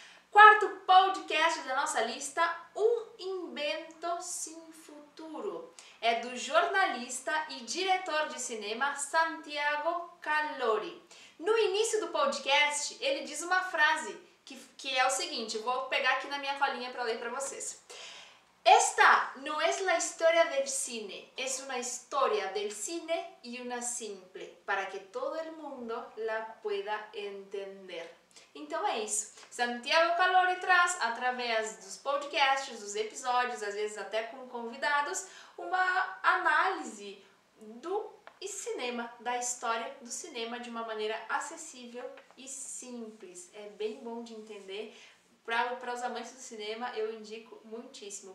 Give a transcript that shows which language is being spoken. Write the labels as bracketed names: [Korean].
[Portuguese] Quarto podcast da nossa lista, Um Invento Sem Futuro. É do jornalista e diretor de cinema Santiago Calori. No início do podcast, ele diz uma frase que é o seguinte, vou pegar aqui na minha colinha para ler para vocês. [Spanish] Esta no es la historia del cine, es una historia del cine y una simple, para que todo el mundo la pueda entender. [Portuguese] Então é isso. Santiago Calori traz, através dos podcasts, dos episódios, às vezes até com convidados, uma análise do cinema, da história do cinema de uma maneira acessível e simples. É bem bom de entender. Para os amantes do cinema, eu indico muitíssimo.